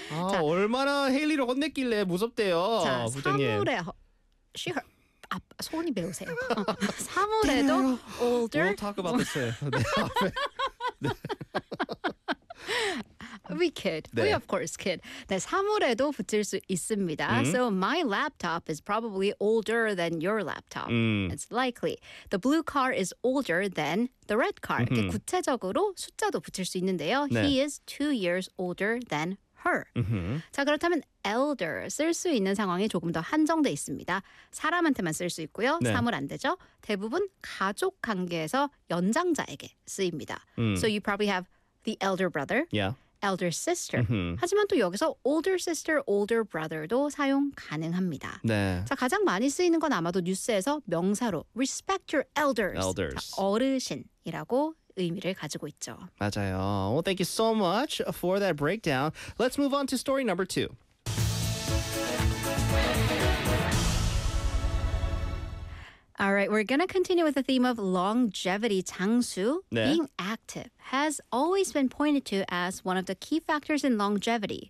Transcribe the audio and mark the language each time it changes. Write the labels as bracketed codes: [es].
[ko] 아, 자, 얼마나 헤일리를 혼냈길래 무섭대요, 자, 부장님. 사물에 손이 매우세요. 사물에도 older. [en] We'll talk about this. 네. We kid. 네. We of course kid. [ko] 네, 사물에도 붙일 수 있습니다. Mm-hmm. [en] So my laptop is probably older than your laptop. It's likely. The blue car is older than the red car. [ko] 이렇게 구체적으로 숫자도 붙일 수 있는데요. [en] 네. He is 2 years older than her. [ko] 자, 그렇다면 elder 쓸 수 있는 상황이 조금 더 한정돼 있습니다. 사람한테만 쓸 수 있고요. 네. 사물 안 되죠. 대부분 가족 관계에서 연장자에게 쓰입니다. [en] So you probably have the elder brother. Yeah. Elder sister. [ko] Mm-hmm. 하지만 또 여기서 older sister, older brother도 사용 가능합니다. 네. 자, 가장 많이 쓰이는 건 아마도 뉴스에서 명사로 [en] respect your elders. Elders. 자, [ko] 어르신이라고 의미를 가지고 있죠. 맞아요. [en] Well, thank you so much for that breakdown. Let's move on to story number two. All right, we're going to continue with the theme of longevity, 장수. [ko] 네. [en] Being active has always been pointed to as one of the key factors in longevity.